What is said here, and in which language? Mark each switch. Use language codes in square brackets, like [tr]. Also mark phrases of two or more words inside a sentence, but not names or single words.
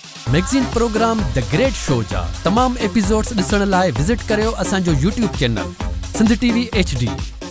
[en] magazine program [sd] द ग्रेट शो जा तमाम एपिसोड्स ॾिसण लाइ विज़िट करियो असांजो YouTube चैनल सिंध TV HD।